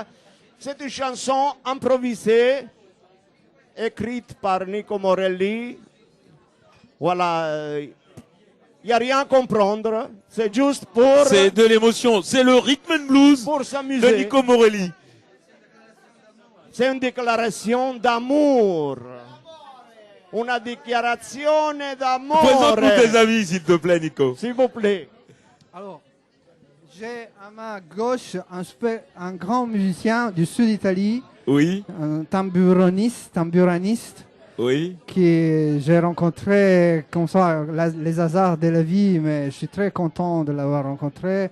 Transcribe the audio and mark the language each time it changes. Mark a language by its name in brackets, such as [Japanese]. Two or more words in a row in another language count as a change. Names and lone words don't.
[French] C'est une chanson improvisée, écrite par Nico Morelli. Voilà, il n'y a rien à comprendre, c'est juste pour... C'est de l'émotion, c'est le [English] rhythm and blues [French] pour s'amuser. De Nico Morelli. C'est une déclaration d'amour. [Italian] Una dichiarazione d'amore. [French] Présente-nous tes amis, s'il te plaît, Nico. S'il vous plaît. Alors, j'ai à ma gauche un grand musicien du sud d'Italie. Oui. Un tamburaniste. Oui. Qui j'ai rencontré comme ça, les hasards de la vie, mais je suis très content de l'avoir rencontré.